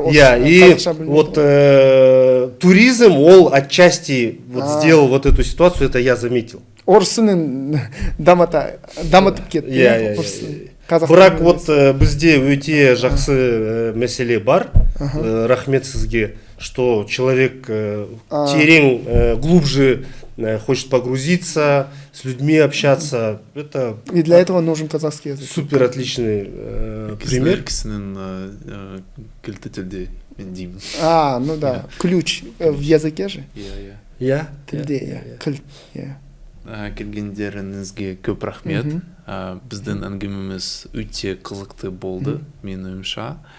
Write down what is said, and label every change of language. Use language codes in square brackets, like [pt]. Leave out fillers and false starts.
[ru] и вот туризм, ол отчасти сделал вот эту ситуацию, это я заметил. [kk] Орысының дамытып кетті. Бірақ вот бізде өте жақсы мәселе бар. Рахмет сізге, [ru] что человек терең, глубже хочет погрузиться, с людьми общаться. Это и для этого нужен казахский язык. Супер отличный пример. [kk] Кісінің кілті тілде мен деймін. [ru] Ну да, ключ в языке же. [kk] Иә. Тілде, кілт. Келгендеріңізге көп рахмет. Біздің әңгімеміз өте қызықты болды, мен ойымша.